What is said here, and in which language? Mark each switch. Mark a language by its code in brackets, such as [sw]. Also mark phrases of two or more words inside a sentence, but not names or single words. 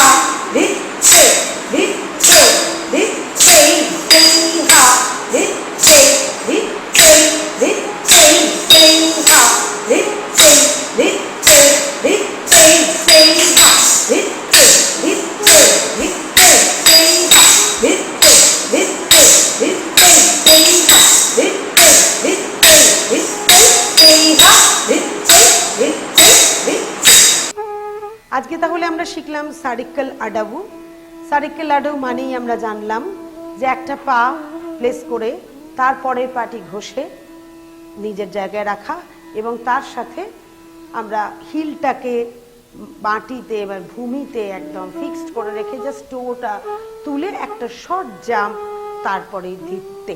[bn] ধিত তেই, ধিত তেই, ধিত তেই, তেই হা ধিত তেই, ধিত তেই, ধিত তেই, তেই হা ধিত তেই, ধিত তেই, ধিত তেই, তেই হা ধিত তেই, ধিত তেই, ধিত তেই, তেই হা ধিত তেই, ধিত তেই, ধিত তেই, তেই হা ধিত তেই, ধিত তেই, ধিত তেই, তেই হা ধিত তেই, ধিত তেই, ধিত তেই। আজকে তাহলে আমরা শিখলাম সার্কেল আডাবু। সার্কেল আডাবু মানেই আমরা জানলাম যে একটা পা প্লেস করে তারপরের পাটি ঘষে নিজের জায়গায় রাখা, এবং তার সাথে আমরা হিলটাকে মাটিতে বা ভূমিতে একদম ফিক্সড করে রেখে জাস্ট টোটা তুলে একটা [en] short jump, [bn] তারপরে ধিততেই।